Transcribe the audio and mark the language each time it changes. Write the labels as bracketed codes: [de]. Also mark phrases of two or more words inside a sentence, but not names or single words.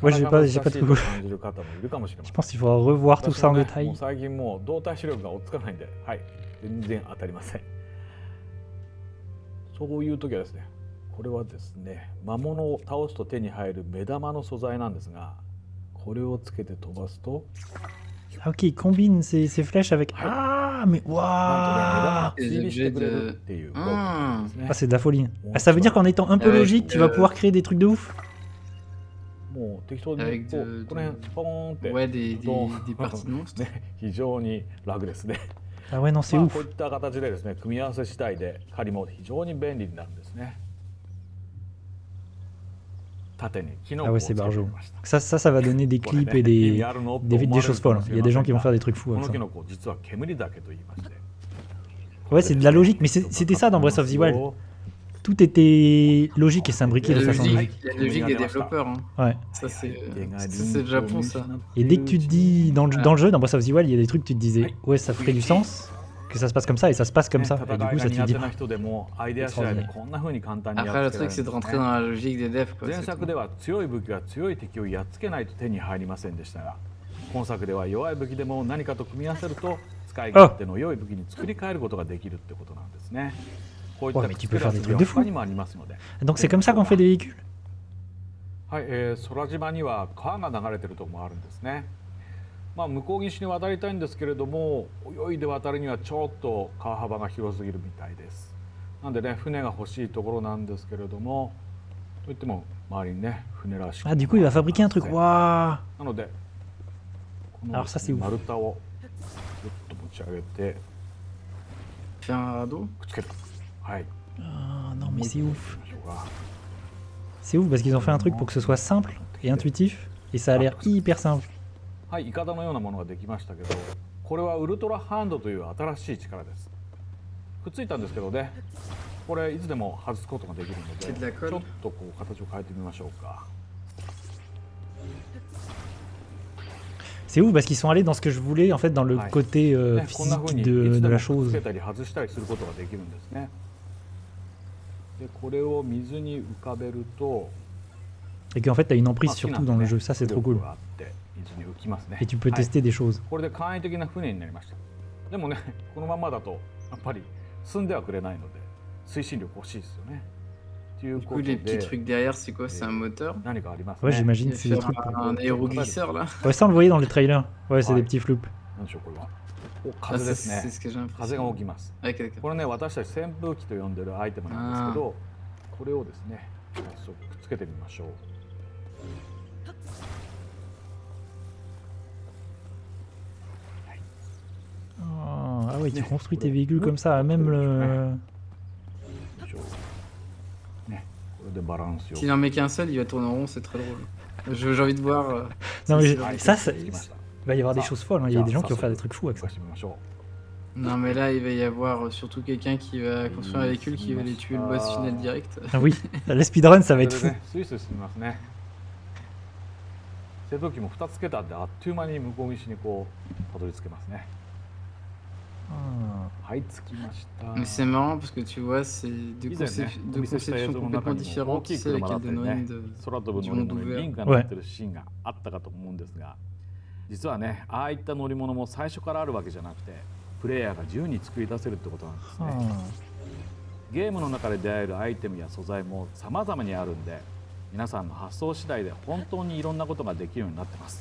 [fr] Moi, [ja] な [fr] j'ai [ja] か [fr] pas- [ja] 難 [fr] j'ai [ja] しい [fr] pas [ja] と [fr] de [ja] 感じる方もいるかもしれま [fr] Je [ja] せん。 [fr] pense qu'il faudra revoir tout [ja] 私 [fr] ça [ja] も [fr] en [ja] ね、も [fr] détail. [ja] う最近もう動体視力が追っつかないんで、はい、全然当たりません。そういう時はですね、これはですね、魔物を倒すと手に入る目玉の素材なんですが、これをつけて飛ばすと、 [fr] Ah, ok, il combine ces flèches avec. Ah, mais [ja] なんとね、目玉 [fr] waouh. [ja] が追尾してくれるっていう効果なんですね [fr] Ah, c'est de la folie. Ah, ça veut dire qu'en étant un peu Avec, logique, tu vas pouvoir créer des trucs de ouf. [ja] もう適当に [fr] Avec [ja] こ [fr] de- [ja] うこの辺ポーンって [fr] Ouais, des [ja] ドン [fr] parties de monstres. [ja] ね、非常に楽ですね。 [fr] Ah ouais, non, c'est [ja] まあ、 [fr] ouf. [ja] こういった形でですね、組み合わせ次第で狩りも非常に便利になるんですね。縦にキノ [fr] Ah [ja] コを [fr] ouais, [ja] つ [fr] c'est [ja] けてみ [fr] barjot. [ja] ました。 [fr] Ça va donner des [ja] これ [fr] clips [ja] ね [fr] et [ja] 意味 [fr] des, [ja] あるのと [fr] des [ja] 思わ [fr] des [ja] れる [fr] choses [ja] か [fr] folles. [ja] もし [fr] Il [ja] れ [fr] y a [ja] ま [fr] des [ja] せ [fr] gens [ja] ん [fr] qui vont [ja] が、 [fr] faire des trucs fous [ja] こ [fr] avec [ja] の [fr] ça. [ja] キノコ実は煙竹と言いまして、 [fr] Ouais, c'est de la logique, mais c'était ça dans Breath of the Wild. Tout était logique et s'imbriquait Il y de a la façon logique, logique. il y a la logique des développeurs. Hein. Ouais. Ça, c'est le Japon, ça. Et dès que tu te dis dans le jeu, dans Breath of the Wild, il y a des trucs, tu te disais, ouais, ça ferait du sens que ça se passe comme ça, et ça se passe comme ça. Et du coup, ça te [ja] 戦いが [fr] dit, [ja] 苦手な人でもアイデア次第でこんな風に簡単にや [fr] Après, [ja] っ [fr] le [ja] つけられ [fr] truc, [ja] る [fr] c'est [ja] ん [fr] de [ja] です [fr] rentrer [ja] ね。 [fr] dans la logique des devs, quoi. [ja] 前 [fr] c'est [ja] 作 [fr] tout. [ja] では強い武器は強い敵をやっつけないと手に入りませんでしたが、今作では弱い武器でも何かと組み合わせると使い勝手の良い武器に作り変えることができるってことなんですね。こういった [fr] Ouais, mais tu [ja] 作 [fr] peux [ja] り [fr] faire [ja] 遊 [fr] des [ja] び [fr] trucs [ja] は [fr] de [ja] 他 [fr] fou. [ja] にもありますので。 [fr] Donc c'est comme ça qu'on fait des véhicules. [ja] はい、空島には川が流れてるところもあるんですね。まあ、向こう岸に渡りたいんですけれども、泳いで渡るにはちょっと川幅が広すぎるみたいです。なんでね、船が欲しいところなんですけれども、といっても周りにね、船らしく [fr] Ah, du coup, il va fabriquer un truc. Waouh. [ja] なので、この [fr] Alors ça, c'est ouf. [ja] 丸太をぐっと持ち上げて [fr] Faire un radeau. [ja] くっつける。はい。 [fr] Ah, non, mais c'est ouf. [ja] 行きましょうか。 [fr] C'est ouf parce qu'ils ont fait un truc pour que ce soit simple et intuitif, et ça a l'air hyper simple. [ja] はい、イカダのようなものができましたけど、これはウルトラハンドという新しい力です。くっついたんですけどね、これいつでも外すことができるので、ち [fr] C'est de la colle. [ja] ょっとこう形を変えてみましょうか。 [fr] C'est ouf parce qu'ils sont allés dans ce que je voulais, en fait, dans le Ouais. côté [ja] ね、こんな風 [fr] physique [ja] にい [fr] de, [ja] つで [fr] de [ja] も [fr] la [ja] くっ [fr] chose. [ja] つけたり外したりすることができるんですね。で、これを水に浮かべると、 [fr] Et qu'en fait, tu as une [ja] まあ [fr] emprise [ja] 好きな [fr] surtout [ja] んで [fr] dans [ja] ね [fr] le jeu. Ça, c'est [ja] 浮 [fr] trop cool. [ja] 力があって水に浮きますね。 [fr] Et tu peux [ja] はい [fr] tester des choses. [ja] これで簡易的な船になりました。でもね、このままだとやっぱり進んではくれないので推進力欲しいですよね。という [fr] Du [ja] こ [fr] coup, [ja] と [fr] les petits [ja] で [fr] trucs derrière, c'est quoi? C'est un moteur? [ja] 何かあります [fr] Ouais, [ja] ね。 [fr] j'imagine Il que va c'est des faire trucs. un aéroglisseur, là. Ouais, ça, on le voyait dans le trailer. Ouais, c'est Ouais. des petits floops. [ja] なんでしょうこれは。お、 [fr] Ah, [ja] 風で [fr] c'est [ja] す [fr] c'est [ja] ね。 [fr] ce que j'ai [ja] 風が [fr] l'impression. [ja] 起きます。 [fr] Ok, d'accord. [ja] これね、私たち扇風機と呼んでるアイテムなんですけど、これをですね、早速くっつけてみましょう。 [fr] Ah, ah ouais, tu construis tes véhicules comme ça, même le. [ja] よいしょね、これでバランスよく。 [fr] S'il en met qu'un seul, il va tourner en rond, c'est très drôle. J'ai envie de voir. Non, mais si- ça, ça, [ja] つきました。 [fr] il va y avoir des choses folles. Hein. Il y a des gens qui vont faire des trucs fous avec [ja] 動 [fr] ça. [ja] かしてみましょう。 [fr] Non, mais là, il va y avoir surtout quelqu'un qui va construire un véhicule qui va aller tuer le boss final direct. Ah oui, les speedruns, ça va [ja] こ [fr] être [ja] れ [fr] fou. [ja] でね、スイスイ進みますね。扇風機も2つつけたんで、あっという間に向こう岸にこうたどり着けますね。 [fr] Ah. [ja] はい、着きました。 [fr] Mais c'est marrant parce que tu vois, c'est deux, [ja] 以前ね、お [fr] deux [ja] 見せした映 [fr] conceptions [ja] 像の中 [fr] complètement [ja] にも大 [fr] différentes, [ja] きい [fr] tu sais, avec [ja] 車だったり [fr] Elden [ja] ね [fr] Ring de... [ja] 空飛ぶ乗り物にリンが乗ってるシーンがあったかと思うんですが、実はね、ああいった乗り物も最初からあるわけじゃなくて、プレイヤーが自由に作り出せるってことなんですね。 [fr] Ah. [ja] ゲームの中で出会えるアイテムや素材も様々にあるんで、皆さんの発想次第で本当にいろんなことができるようになってます。